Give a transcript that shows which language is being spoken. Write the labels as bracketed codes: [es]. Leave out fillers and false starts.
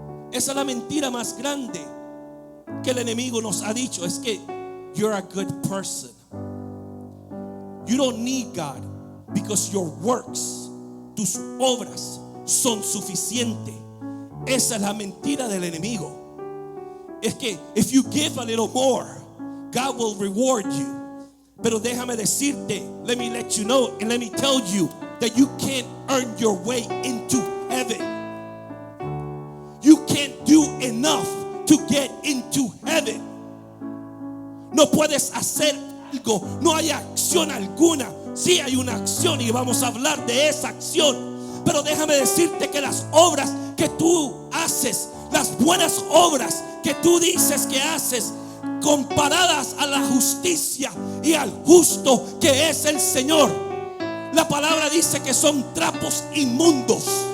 [es] Esa es la mentira más grande que el enemigo nos ha dicho. Es que [en] you're a good person. You don't need God because your works, [es] tus obras son suficientes. Esa es la mentira del enemigo. Es que [en] if you give a little more, God will reward you. [es] Pero déjame decirte, [en] let me let you know and let me tell you that you can't earn your way into heaven. You can't do enough to get into heaven. [es] No puedes hacer algo, no hay acción alguna. Sí hay una acción y vamos a hablar de esa acción. Pero déjame decirte que las obras que tú haces, las buenas obras que tú dices que haces, comparadas a la justicia y al justo que es el Señor, la palabra dice que son trapos inmundos.